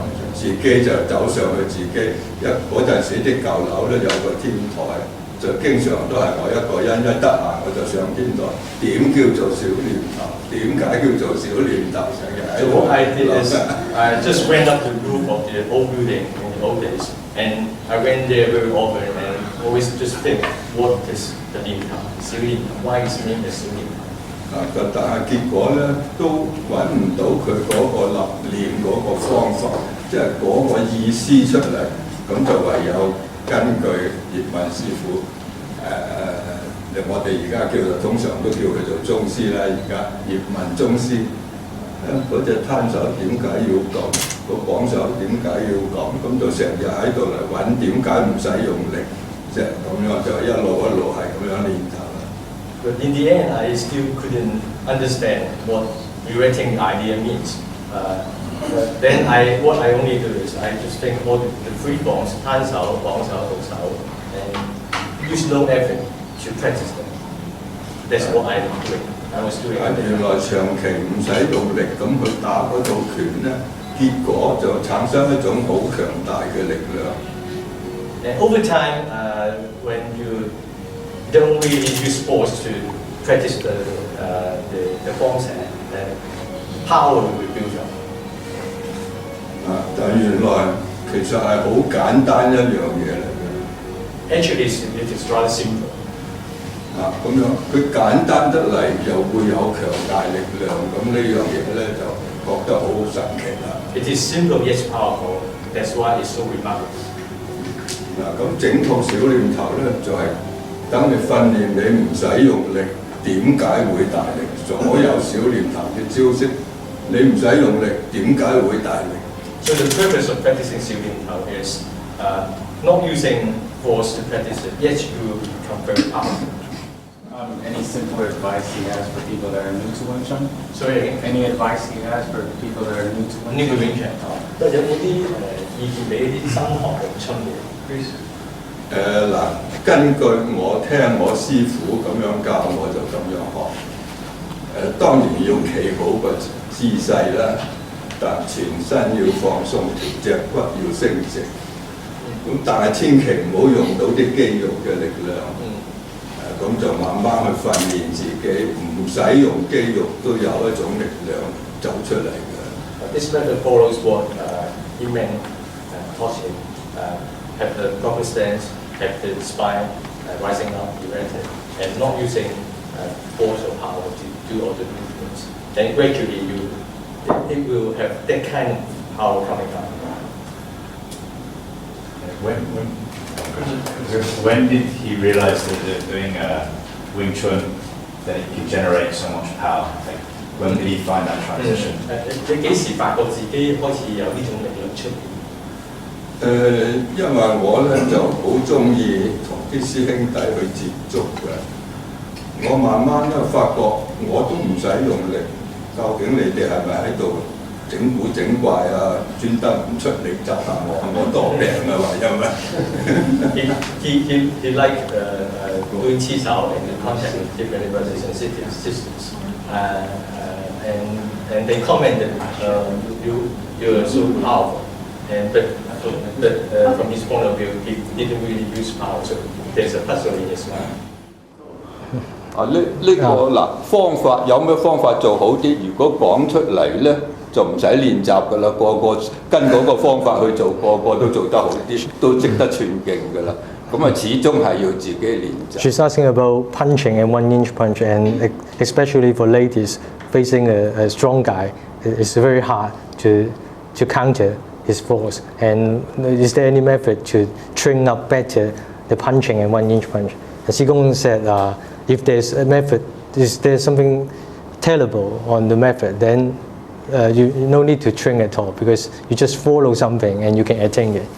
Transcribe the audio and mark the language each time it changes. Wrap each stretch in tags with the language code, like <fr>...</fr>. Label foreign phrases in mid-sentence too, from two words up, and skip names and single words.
<yue>自己就走上去自己嗰陣時啲舊樓咧有個天台，就經常都係我一個人一得閒我就上天台。點叫做小念頭？點解叫做小念頭？成日喺度。</yue> <en>So what I did is I just went up the roof of the old building in the old days, and I went there very often and always just think, what is the 念頭？小念頭 ？Why is it a 小念頭？</en> <yue>但係結果咧都揾唔到佢嗰個立念嗰個方法，即係嗰個意思出嚟，咁就唯有根據葉問師傅我哋而家通常都叫佢做宗師啦，而家葉問宗師，嗰隻攤手點解要咁，個綁手點解要咁，就成日喺度嚟揾點解唔使用力，即係咁樣就一路係咁樣練頭。</yue> <en>But in the end, I still couldn't understand what erecting the idea means. Then what I only do is I just think all the three forms,</en> <yue>攤手、綁手、獨手,</yue> <en>and use no effort to practice them. That's what I was doing.</en> <yue>原來長期唔使用力咁去打嗰套拳咧，結果就產生一種好強大嘅力量。</yue> <en>And over time, when you don't really use force to practice the forms, and power will be built up.</en> <yue>但原來其實係好簡單一樣嘢嚟嘅。</yue> <en>Actually, it is rather simple.</en> <yue>咁樣佢簡單得嚟又會有強大力量，咁呢樣嘢咧就覺得好神奇啦。</yue> <en>It is simple yet powerful. That's why it's so remarkable.</en> <yue>咁整套小念頭咧就係等你訓練你唔使用力，點解會大力？所有小念頭嘅招式，你唔使用力，點解會大力？</yue> <en>So the purpose of practicing 小念頭 is not using force to practice it, yet you become very powerful. Any simple advice he has for people that are new to Wing Chun? Sorry again? Any advice he has for people that are new to Wing Chun? New to Wing Chun.</en> <yue>有冇啲意見俾啲新學詠春嘅 ？Please. 根據我聽我師傅咁樣教，我就咁樣學。當然要企好個姿勢啦，但全身要放鬆，條脊骨要升直。咁但係千祈唔好用到啲肌肉嘅力量。咁就慢慢去訓練自己，唔使用肌肉都有一種力量走出嚟嘅。</yue> <en>This method follows what Ip Man taught him. Have the proper stance, have the spine rising up, erected, and not using force or power to do all the movements. Then gradually it will have that kind of power coming out. When did he realize that doing Wing Chun that it could generate so much power? Like, when did he find that transition?</en> <yue>你幾時發覺自己開始有呢種力量出現？因為我咧就好中意同啲師兄弟去接觸嘅，我慢慢咧發覺我都唔使用力，究竟你哋係咪喺度整蠱整怪啊？專登唔出力窒下我多病啊嘛，因為。</yue> <en>He liked doing 黐手 and contact with different brothers and sisters, and they commented you're so powerful, but from his point of view he didn't really use power, so there's a puzzle in his mind.</en> <yue>呢個嗱方法有咩方法做好啲？如果講出嚟咧，就唔使練習噶啦，個個跟嗰個方法去做，個個都做得好啲，都識得寸勁噶啦。咁啊，始終係要自己練習。</yue> <en>She's asking about punching and 1-inch punch, and especially for ladies facing a strong guy, it's very hard to counter his force. And is there any method to train up better the punching and 1-inch punch? And Qigong said, if there's a method, is there something terrible on the method, then you no need to train at all, because you just follow something and you can attain it.</en>